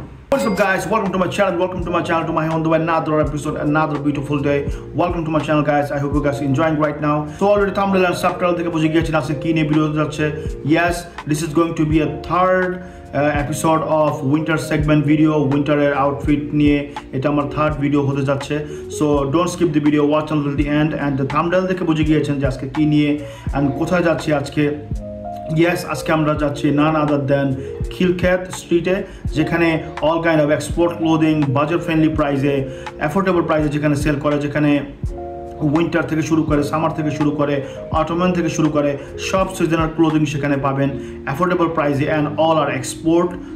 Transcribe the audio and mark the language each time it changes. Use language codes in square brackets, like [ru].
[en] What's up guys, welcome to my channel, to my on the another episode, another beautiful day. Welcome to my channel guys, I hope you guys are enjoying right now. So already thumbnail and subtitle [bn] থেকে বুঝে গিয়েছেন আজকে কি নিয়ে video যাচ্ছে। [en] Yes, this is going to be a third episode of winter segment video, winter outfit [bn] নিয়ে এটা আমার থার্ড ভিডিও হতে যাচ্ছে। [en] So don't skip the video, watch until the end, and the thumbnail [bn] থেকে বুঝে গিয়েছেন যে আজকে কি নিয়ে [en] and [bn] কোথায় যাচ্ছি আজকে। Yes, আজকে আমরা যাচ্ছি [en] none other than [bn] খিলক্ষেত স্ট্রিটে, যেখানে all kind of export clothing budget friendly প্রাইসে, অ্যাফোর্ডেবল প্রাইসে যেখানে সেল করে, যেখানে উইন্টার থেকে শুরু করে, সামার থেকে শুরু করে, অটোমান থেকে শুরু করে সব সিজনাল ক্লোদিং সেখানে পাবেন অ্যাফোর্ডেবল প্রাইসে অ্যান্ড অল আর এক্সপোর্ট।